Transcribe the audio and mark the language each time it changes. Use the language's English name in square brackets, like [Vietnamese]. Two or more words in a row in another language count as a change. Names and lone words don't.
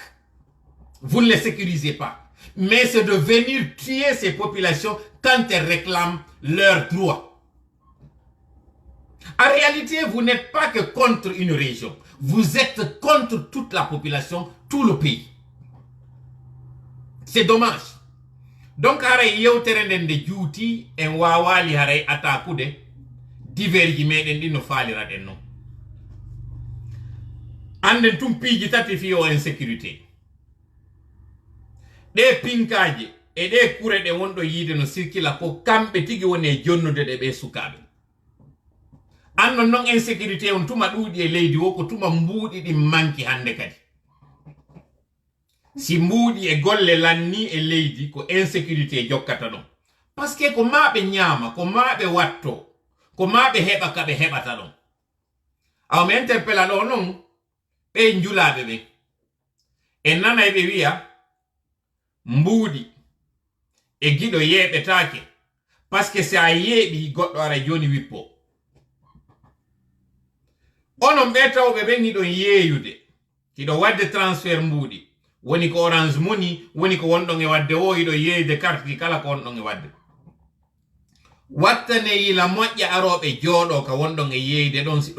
[French] Vous ne les sécurisez pas. Mais c'est de venir tuer ces populations quand elles réclament leurs droits. En réalité, vous n'êtes pas que contre une région. Vous êtes contre toute la population, tout le pays. C'est dommage. Donc, [Fula] haray yewtere de juuti en wawali haray atakude diverji meɗen ɗi no faliraɗen non. Anden tum piiji tati fiyo insécurité. Ɗe pinkaji e ɗe kure ɗe wonɗo yiide no sirkila ko kamɓe tigi woni e jonnude ɗe ɓe sukaɓe. Andon non insécurité on tuma ɗuuɗi e leydi wo ko tuma mbuuɗi ɗi manki hande kadi. Si mbuuɗi e golle lanni e leydi ko insécurité jokkata ɗon. [French] Parce que [Fula] ko maɓe ñaama, ko maɓe watto, ko maɓe heɓa ka ɓe heɓata ɗon. Aw mi interpella ɗo non ɓe njulaɓe ɓe. En nanay ɓe wiya mbuuɗi e giɗo yeɓetake [French] parce que [Fula] si a yeeɓi goɗɗo ara joni wippo. Onon ɓe tawɓe ɓen hiɗon yeeyude hiɗo wadde transfert mbuuɗi woni ko Orange Money woni ko wondon e wadde o ido yeeyde carte di kala ko wondon e wadde wattane yila moƴƴa aroɓe jooɗo ka wondon e yeeyde ɗon si